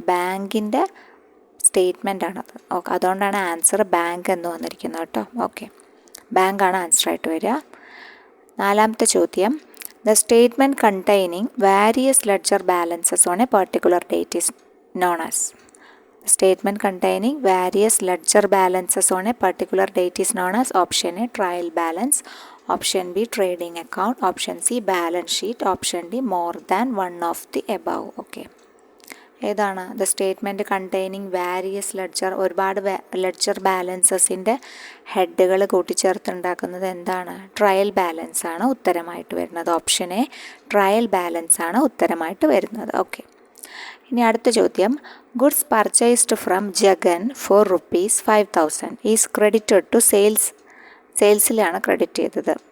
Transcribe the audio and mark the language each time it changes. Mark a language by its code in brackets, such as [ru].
[ml] ബാങ്കിൻ്റെ സ്റ്റേറ്റ്മെൻ്റ് ആണത്. ഓക്കെ, അതുകൊണ്ടാണ് ആൻസർ ബാങ്ക് എന്ന് വന്നിരിക്കുന്നത് കേട്ടോ. ഓക്കെ, ബാങ്കാണ് ആൻസറായിട്ട് വരിക. നാലാമത്തെ ചോദ്യം, [en] The statement containing various ledger balances on a particular date is known as? Statement containing various ledger balances on a particular date is known as? Option A, trial balance. Option B, trading account. Option C, balance sheet. Option D, more than one of the above. [ml] Okay, ഏതാണ്? [en] the statement containing various ledger, [ml] ഒരുപാട് ledger ബാലൻസസിൻ്റെ ഹെഡുകൾ കൂട്ടിച്ചേർത്തുണ്ടാക്കുന്നത് എന്താണ്? Trial balance ആണ് ഉത്തരമായിട്ട് വരുന്നത്. Option A, trial balance ആണ് ഉത്തരമായിട്ട് വരുന്നത്. Okay, ഇനി അടുത്ത ചോദ്യം, [en] goods purchased from Jagan for ₹5,000 is credited to [ml] സെയിൽസിലാണ് credit ചെയ്തത്.